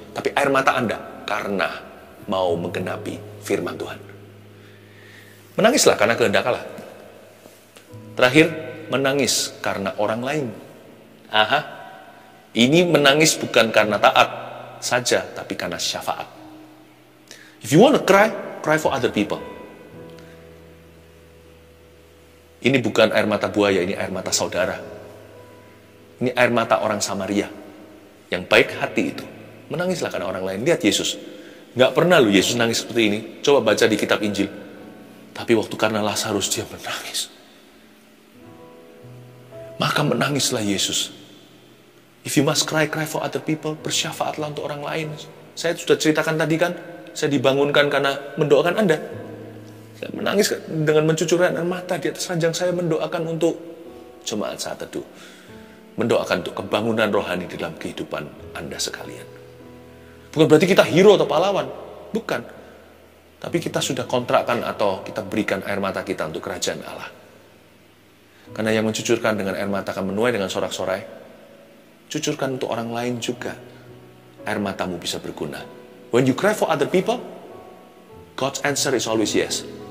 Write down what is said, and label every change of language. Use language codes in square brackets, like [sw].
[id] Tapi air mata Anda karena mau menggenapi firman Tuhan. Menangislah karena kehendak Allah. Terakhir, menangis karena orang lain. Ini menangis bukan karena taat saja, tapi karena syafaat. [en] If you want to cry, cry for other people. [id] Ini bukan air mata buaya, ini air mata saudara. Ini air mata orang Samaria yang baik hati itu. Menangislah karena orang lain. Lihat Yesus. Nggak pernah loh Yesus nangis seperti ini. Coba baca di kitab Injil. Tapi waktu karena Lazarus dia menangis. Maka menangislah Yesus. [en] If you must cry, cry for other people. [id] Bersyafaatlah untuk orang lain. Saya sudah ceritakan tadi kan, saya dibangunkan karena mendoakan Anda. Saya menangis dengan mencucurkan air mata di atas ranjang saya, mendoakan untuk jemaat saat teduh. Mendoakan untuk kebangunan rohani dalam kehidupan Anda sekalian. Bukan berarti kita hero atau pahlawan. Bukan. Tapi kita sudah kontrakkan atau kita berikan air mata kita untuk kerajaan Allah. Karena yang mencucurkan dengan air mata akan menuai dengan sorak-sorai. Cucurkan untuk orang lain juga. Air matamu bisa berguna. [en] When you cry for other people, God's answer is always yes.